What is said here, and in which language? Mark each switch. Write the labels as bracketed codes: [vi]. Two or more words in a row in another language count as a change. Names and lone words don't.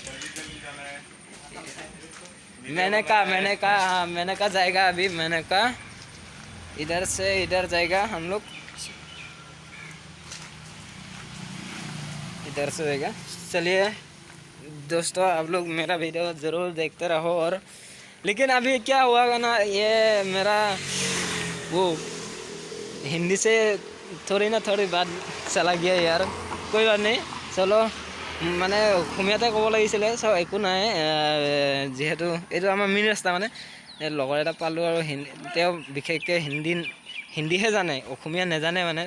[hi] मैंने का जाएगा अभी, मैंने का इधर से इधर जाएगा, हम लोग इधर से जाएगा। चलिए दोस्तों, आप लोग मेरा वीडियो ज़रूर देखते रहो। और लेकिन अभी क्या हुआ ना, ये मेरा वो हिंदी से थोड़ी बात चला गया यार, कोई बात नहीं। [as] चलो মানে অসমীয়াতে ক'ব লাগিছিলে, চ' একো নাই। যিহেতু এইটো আমাৰ মেইন ৰাস্তা মানে, লগৰ এটা পালোঁ আৰু তেওঁ বিশেষকৈ হিন্দীহে জানে, অসমীয়া নাজানে মানে।